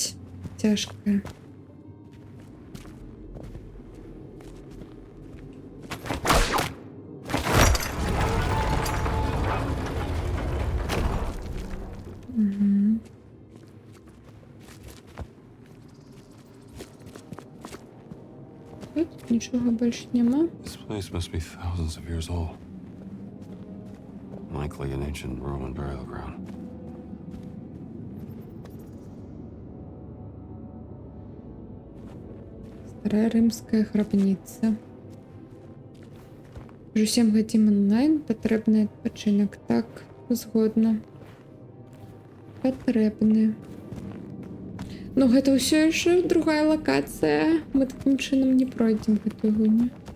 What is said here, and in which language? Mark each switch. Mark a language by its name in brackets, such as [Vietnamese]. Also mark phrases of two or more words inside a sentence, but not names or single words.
[Ukrainian] Тяжко. Угу. Тут нічого більше нема. [English] This place must be thousands of years old. Likely an ancient Roman burial ground. [Ukrainian] Старая римська гробниця. Вже 7 годин онлайн, потрібний відпочинок. Так, згодна. Потрібний. Ну, [Belarusian] гэта ўсё яшчэ другая локація. Мы таким чином не пройдем гэтую гуню.